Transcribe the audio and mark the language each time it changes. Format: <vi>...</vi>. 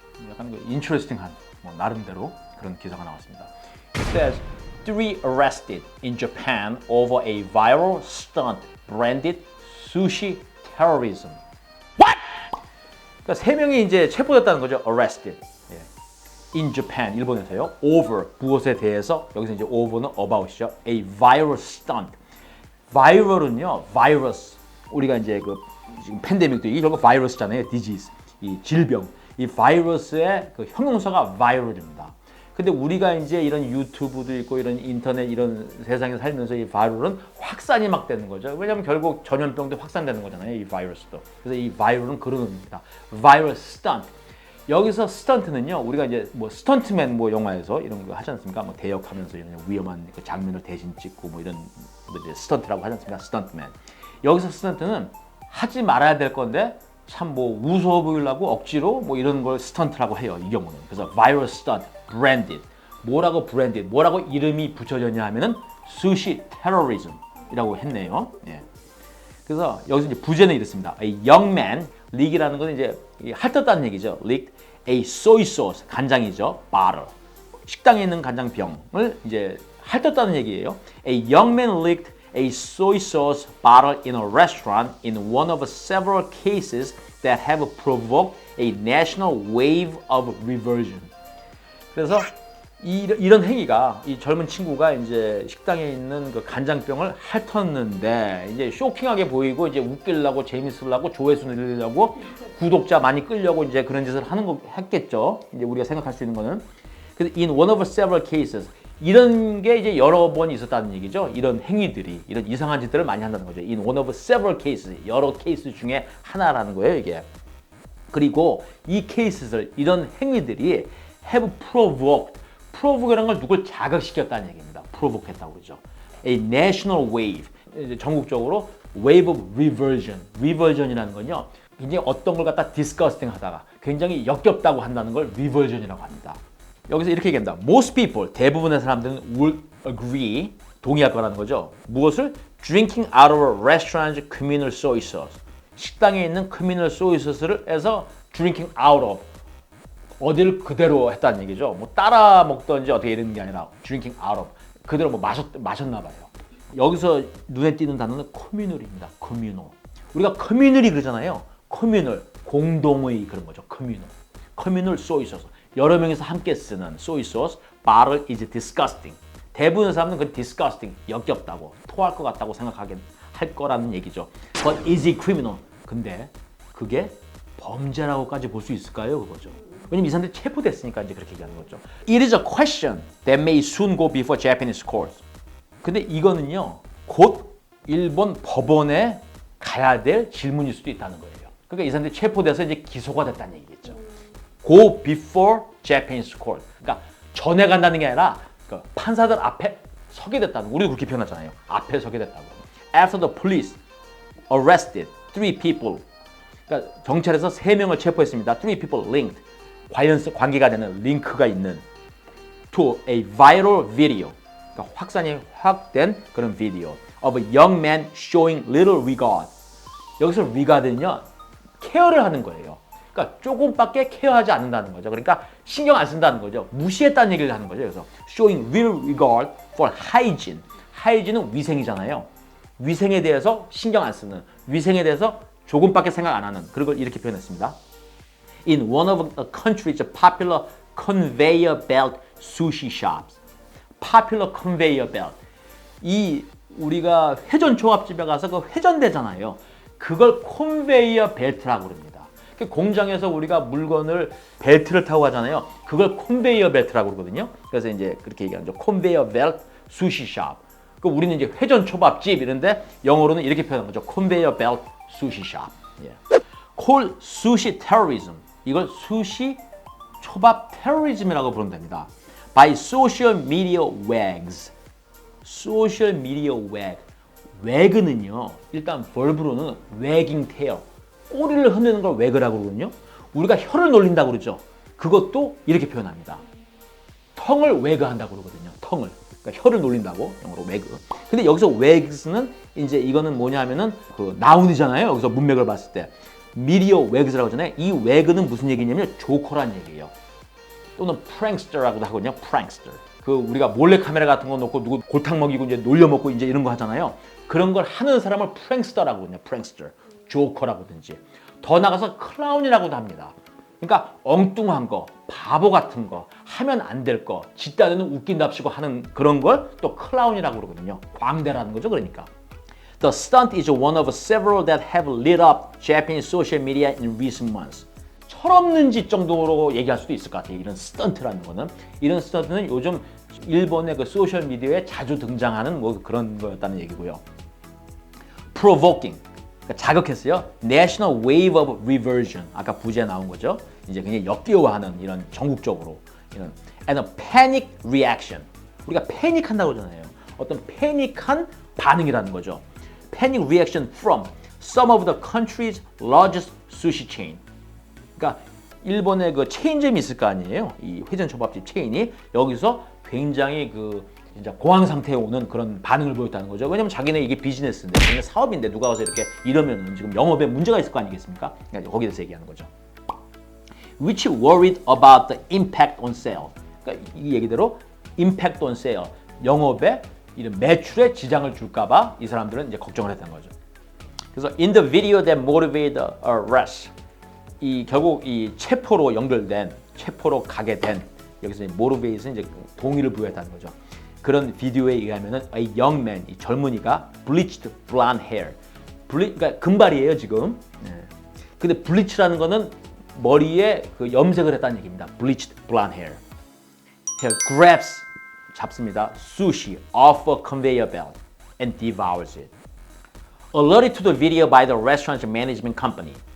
<ko>약간 인트레스팅한 나름대로 그런 기사가 나왔습니다.</ko> <en>It says, three arrested in Japan over a viral stunt branded sushi terrorism. What?</en> <ko>그러니까 세 명이 이제 체포됐다는 거죠.</ko> <en>Arrested. 예. In Japan,</en> <ko>일본에서요. Over, 무엇에 대해서, 여기서 이제 over는 about이죠.</ko> <en>A viral stunt. viral은요, virus.</en> <ko>우리가 이제 지금 팬데믹도 이게 결국 바이러스잖아요. disease. 이 질병. 이 바이러스의 그 형용사가 viral입니다. 근데 우리가 이제 이런 유튜브도 있고 이런 인터넷 이런 세상에 살면서 이 바이럴은 확산이 막 되는 거죠. 왜냐하면 결국 전염병도 확산되는 거잖아요. 이 바이러스도. 그래서 이 바이럴은 그런 의미입니다.</ko> <en>viral stunt.</en> <ko>여기서 스턴트는요, 우리가 이제 스턴트맨 영화에서 이런 거 하지 않습니까? 대역하면서 이런 위험한 그 장면을 대신 찍고 이런 이제 스턴트라고 하지 않습니까? 스턴트맨. 여기서 스턴트는 하지 말아야 될 건데 참 무서워 보이려고 억지로 이런 걸 스턴트라고 해요. 이 경우는.</ko> <en>그래서 viral stunt, branded.</en> <ko>뭐라고 branded, 뭐라고 이름이 붙여졌냐 하면은 sushi terrorism이라고 했네요. 예. 그래서 여기서 이제 부제는 이렇습니다.</ko> <en>A young man,</en> <ko>leak이라는 건 이제 핥았다는 얘기죠.</ko> <en>leaked a soy sauce,</en> <ko>간장이죠.</ko> <en>bottle.</en> <ko>식당에 있는 간장병을 이제 핥았다는 얘기예요.</ko> <en>A young man leaked a soy sauce bottle in a restaurant in one of several cases that have provoked a national wave of revulsion.</en> <ko>그래서 이런 행위가 이 젊은 친구가 이제 식당에 있는 그 간장병을 핥았는데 이제 쇼킹하게 보이고 이제 웃기려고 재밌으려고 조회수 늘리려고 구독자 많이 끌려고 이제 그런 짓을 했겠죠. 이제 우리가 생각할 수 있는 거는. 그래서</ko> <en>in one of several cases</en> <ko>이런 게 이제 여러 번 있었다는 얘기죠. 이런 행위들이, 이런 이상한 짓들을 많이 한다는 거죠.</ko> <en>In one of several cases,</en> <ko>여러 케이스 중에 하나라는 거예요, 이게. 그리고 이 케이스들, 이런 행위들이</ko> <en>have provoked,</en> <ko>provoke라는 걸 누굴 자극시켰다는 얘기입니다. provoke 했다고 그러죠.</ko> <en>A national wave,</en> <ko>이제 전국적으로</ko> <en>wave of revulsion,</en> <ko>revulsion이라는 건요, 굉장히 어떤 걸 갖다 disgusting 하다가 굉장히 역겹다고 한다는 걸 revulsion이라고 합니다. 여기서 이렇게 얘기합니다.</ko> <en>Most people,</en> <ko>대부분의 사람들은</ko> <en>will agree,</en> <ko>동의할 거라는 거죠. 무엇을?</ko> <en>Drinking out of a restaurant's communal soy sauce.</en> <ko>식당에 있는</ko> <en>communal soy sauce</en> <ko>를 해서</ko> <en>drinking out of.</en> <ko>어딜 그대로 했다는 얘기죠. 따라 먹던지 어떻게 이런 게 아니라</ko> <en>drinking out of.</en> <ko>그대로 마셨나 봐요. 여기서 눈에 띄는 단어는 communal입니다.</ko> <en>communal.</en> <ko>우리가 communal이 그러잖아요. communal, 공동의 그런 거죠.</ko> <en>communal. communal soy sauce.</en> <ko>여러 명이서 함께 쓰는</ko> <en>soy sauce, bottle is disgusting.</en> <ko>대부분의 사람은 그 disgusting, 역겹다고, 토할 것 같다고 생각하게 할 거라는 얘기죠.</ko> <en>But is it criminal?</en> <ko>근데 그게 범죄라고까지 볼 수 있을까요? 그거죠. 왜냐면 이 사람들이 체포됐으니까 이제 그렇게 얘기하는 거죠.</ko> <en>It is a question that may soon go before Japanese courts.</en> <ko>근데 이거는요, 곧 일본 법원에 가야 될 질문일 수도 있다는 거예요. 그러니까 이 사람들이 체포돼서 이제 기소가 됐다는 얘기겠죠.</ko> <en>Go before Japanese court.</en> <ko>그러니까 전에 간다는 게 아니라 판사들 앞에 서게 됐다는 거. 우리도 그렇게 표현하잖아요. 앞에 서게 됐다고.</ko> <en>After the police arrested three people.</en> <ko>그러니까 경찰에서 3명을 체포했습니다.</ko> <en>Three people linked.</en> <ko>관계가 되는 링크가 있는</ko> <en>to a viral video.</en> <ko>그러니까 확산이 확된 그런 비디오</ko> <en>of a young man showing little regard.</en> <ko>여기서 regard는요, 케어를 하는 거예요. 그러니까 조금밖에 케어하지 않는다는 거죠. 그러니까 신경 안 쓴다는 거죠. 무시했다는 얘기를 하는 거죠. 그래서</ko> <en>showing little regard for hygiene.</en> <ko>hygiene은 위생이잖아요. 위생에 대해서 신경 안 쓰는, 위생에 대해서 조금밖에 생각 안 하는 그런 걸 이렇게 표현했습니다.</ko> <en>In one of the country's popular conveyor belt sushi shops. popular conveyor belt.</en> <ko>이 우리가 회전 초밥집에 가서 그 회전되잖아요. 그걸 컨베이어 벨트라고 그럽니다. 공장에서 우리가 물건을 벨트를 타고 가잖아요. 그걸 컨베이어 벨트라고 그러거든요. 그래서 이제 그렇게 얘기하죠. 컨베이어 벨트 수시샵. 그 우리는 이제 회전 초밥집 이런데 영어로는 이렇게 표현하는 거죠. 컨베이어 벨트 수시샵. 예.</ko> <en>Call sushi terrorism.</en> <ko>이걸 수시 초밥 테러리즘이라고 부르면 됩니다.</ko> <en>By social media wags. social media wag. wag는요.</en> <ko>일단</ko> <en>verb로는 wagging tail.</en> <ko>꼬리를 흔드는 걸 왜그라고 그러거든요. 우리가 혀를 놀린다고 그러죠. 그것도 이렇게 표현합니다. tongue을 왜그한다고 그러거든요.</ko> <en>tongue을.</en> <ko>그러니까 혀를 놀린다고 영어로 왜그. 근데 여기서 wags는 이제 이거는 뭐냐 하면은 그 나운이잖아요. 여기서 문맥을 봤을 때 미디어 웨그즈라고 하잖아요. 이 웨그는 무슨 얘기냐면 조커란 얘기예요. 또는 프랭스터라고도 하거든요. 프랭스터. 그 우리가 몰래카메라 같은 거 놓고 누구 골탕 먹이고 이제 놀려먹고 이제 이런 거 하잖아요. 그런 걸 하는 사람을 프랭스터라고 하거든요. 프랭스터. 조커라고든지. 더 나가서 클라운이라고도 합니다. 그러니까 엉뚱한 거, 바보 같은 거, 하면 안 될 거, 짓다대는 웃긴답시고 하는 그런 걸 또 클라운이라고 그러거든요. 광대라는 거죠, 그러니까.</ko> <en>The stunt is one of several that have lit up Japanese social media in recent months.</en> <ko>철없는 짓 정도로 얘기할 수도 있을 것 같아요. 이런 스턴트라는 거는. 이런 스턴트는 요즘 일본의 그 소셜 미디어에 자주 등장하는 뭐 그런 거였다는 얘기고요.</ko> <en>Provoking.</en> <ko>그러니까 자극했어요.</ko> <en>National Wave of Reversion.</en> <ko>아까 부제에 나온 거죠. 이제 그냥 역기화하는 이런 전국적으로 이런 and a panic reaction. 우리가 패닉한다고 하잖아요. 어떤 패닉한 반응이라는 거죠.</ko> <en>Panic reaction from some of the country's largest sushi chain.</en> <ko>그러니까 일본의 그 체인점이 있을 거 아니에요. 이 회전 초밥집 체인이 여기서 굉장히 그 진짜 공황 상태에 오는 그런 반응을 보였다는 거죠. 왜냐면 자기네 이게 비즈니스인데, 자기네 사업인데 누가 와서 이렇게 이러면은 지금 영업에 문제가 있을 거 아니겠습니까? 그러니까 거기에 대해서 얘기하는 거죠.</ko> <en>Which worried about the impact on sale.</en> <ko>그러니까 이 얘기대로</ko> <en>impact on sale,</en> <ko>영업에 이런 매출에 지장을 줄까봐 이 사람들은 이제 걱정을 했다는 거죠. 그래서</ko> <en>in the video that motivated the arrest,</en> <ko>이 결국 이 체포로 연결된, 체포로 가게 된 여기서 motivate은 이제 동의를 부여했다는 거죠. 그런 비디오에 의하면은</ko> <en>a young man,</en> <ko>이 젊은이가</ko> <en>bleached blonde hair,</en> <ko>그러니까 금발이에요 지금. 근데 bleach라는 거는 머리에 그 염색을 했다는 얘기입니다.</ko> <en>bleached blonde hair. grabs</en> <ko>잡습니다.</ko> <en>sushi off a conveyor belt and devours it. Alerted to the video by the restaurant's management company.</en>